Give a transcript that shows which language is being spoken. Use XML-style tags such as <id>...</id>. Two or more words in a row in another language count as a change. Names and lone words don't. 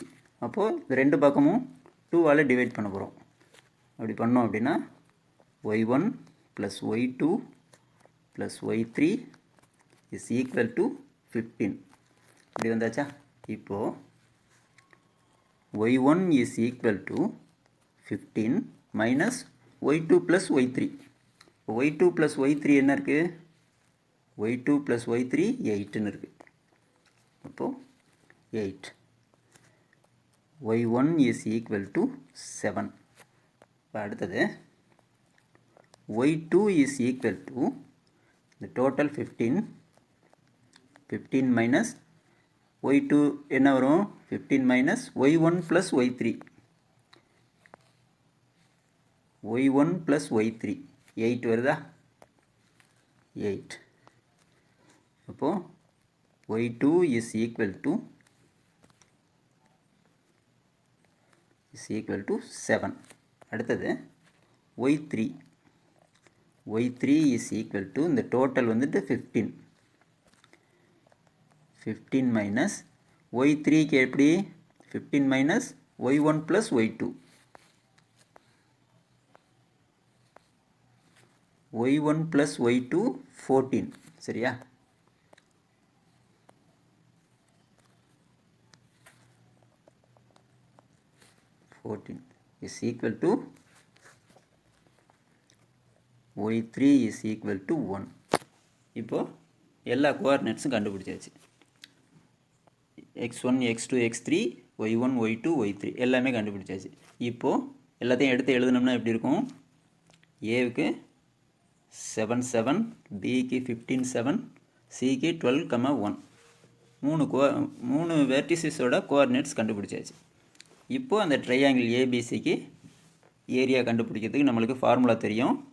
<ta>அப்போது இந்த ரெண்டு பக்கமும் 2ஆல் டிவைட் பண்ண போகிறோம். அப்படி பண்ணோம் அப்படின்னா</ta> <en>y1 plus y2 plus y3 is equal to 15.</en> <ta>இப்படி வந்தாச்சா? இப்போது</ta> <en>y1 is equal to 15 minus y2 plus y3. y2 plus y3</en> <ta>என்ன இருக்குது?</ta> <en>y2 plus y3 8ன்னு இருக்குது.</en> <ta>அப்போது 8.</ta> <en>y1 is equal to 7.</en> <ta>இப்போ அடுத்தது</ta> <en>y2 is equal to the total 15. 15 minus y2</en> <ta>என்ன வரும்?</ta> <en>15 minus y1 plus y3. y1 plus y3 8 வருதா? 8. அப்போது y2 is equal to 7. அடுத்தது y3 is equal to</en> <ta>இந்த டோட்டல் வந்துட்டு</ta> <en>15. 15 minus y3க்கு எப்படி? 15 minus y1 plus y2. y1 plus y2 14.</en> <ta>சரியா?</ta> <en>is equal to y3 is equal to 1.</en> <ta>இப்போ எல்லா கோஆர்டினேட்ஸும் கண்டுபிடிச்சாச்சு. x1 x2 x3 y1 y2 y3 எல்லாமே கண்டுபிடிச்சாச்சு. இப்போது எல்லாத்தையும் எடுத்து எழுதுனோம்னா எப்படி இருக்கும்? ஏவுக்கு 7 7, பிக்கு 15 7, சிக்கு 12, 1 மூணு</ta> <en>verticesஓட coordinates</en> <ta>கண்டுபிடிச்சாச்சு. இப்போது அந்த ட்ரையாங்கிள் ஏபிசிக்கு ஏரியா கண்டுபிடிக்கிறதுக்கு நம்மளுக்கு ஃபார்முலா தெரியும்.</ta>